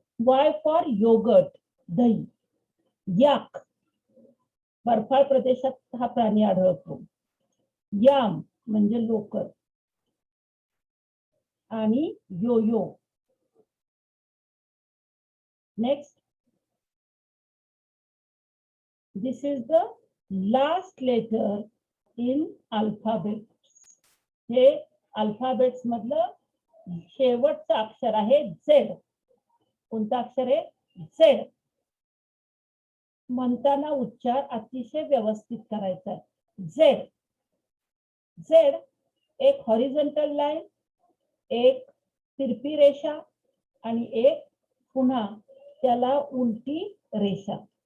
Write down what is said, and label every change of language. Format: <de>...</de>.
<en>Y for yoghurt,</en> <mr>दही. याक, बर्फाळ प्रदेशात हा प्राणी आढळतो. याम म्हणजे लोकर आणि Yo Yo.</mr> <en>Next, this is the last letter in alphabet.</en> <mr>हे अल्फाबेट्स मधलं शेवटचं अक्षर आहे Z. कोणतं अक्षर आहे? Z. म्हणताना उच्चार अतिशय व्यवस्थित करायचा आहे. झेड, झेड एक हॉरिझॉन्टल लाईन, एक तिरपी रेषा आणि एक पुन्हा त्याला उलटी रेषा.</mr>